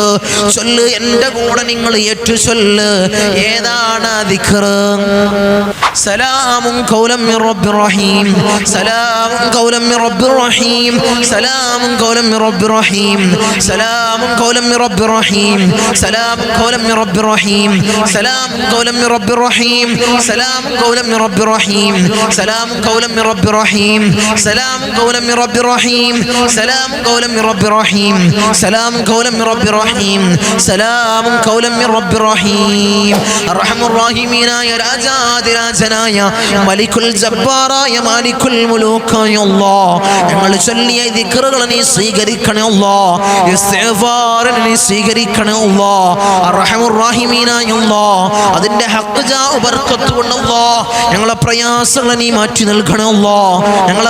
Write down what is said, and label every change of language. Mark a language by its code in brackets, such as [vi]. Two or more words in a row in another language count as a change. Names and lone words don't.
[ml] എൻ്റെ കൂടെ നിങ്ങൾ ഏറ്റു ചൊല്ല്. ഏതാണ് ദിക്ർ? [ar] سلام قولا من رب رحيم. سلام قولا من رب رحيم. سلام قولا من رب رحيم. سلام قولا من رب رحيم. سلام قولا من رب رحيم. സലാമുൻ قولا من رب رحيم سلام قولا من رب رحيم سلام قولا من رب رحيم سلام قولا من رب رحيم سلام قولا من رب رحيم سلام قولا من رب رحيم سلام قولا من رب رحيم الرحمن الراحمين يا [ml] രാജാതിരാജനായ മലിക്കുൽ ജബ്ബാറായ മാലിക്കുൽ മുലൂക്കായ അല്ലാഹ് ഞങ്ങൾ ചൊല്ലിയ ദിക്റുകൾ നീ സ്വീകരിക്കണേ അല്ലാഹ് ഇസ്തിഗ്ഫാർ നീ സ്വീകരിക്കണേ അല്ലാഹ് അർഹമുർ റഹീമീനായ അല്ലാഹ് അതിന്റെ ഹഖ് ജാഉ ബർക്കത്ത് കൊണ്ട് അല്ലാഹ് ഞങ്ങളെ പ്രയാസങ്ങൾ നീ മാറ്റി നൽകണേ അല്ലാഹ് ഞങ്ങളെ